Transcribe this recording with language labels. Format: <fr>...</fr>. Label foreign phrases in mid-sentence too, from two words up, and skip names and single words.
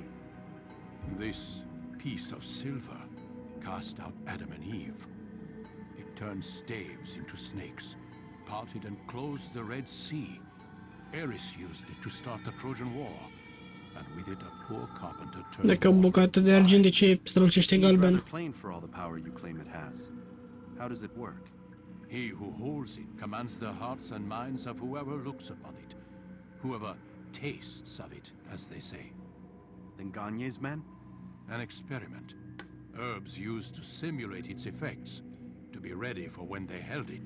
<en>This piece of silver cast out Adam and Eve. It turned staves into snakes, parted and closed the Red Sea. Eris used it to start the Trojan War, and with it a poor carpenter turned...</en> <ro>Dacă o bucată de argint, de ce strălucește</ro> <en>Seems</en> <ro>galben?</ro> <en>rather plain for all the power you claim it has. How does it work? He who holds it commands the hearts and minds of whoever looks upon it, whoever tastes of it, as they say. Then Gagne's men? An experiment. Herbs used to simulate its effects, to be ready for when they held it.</en>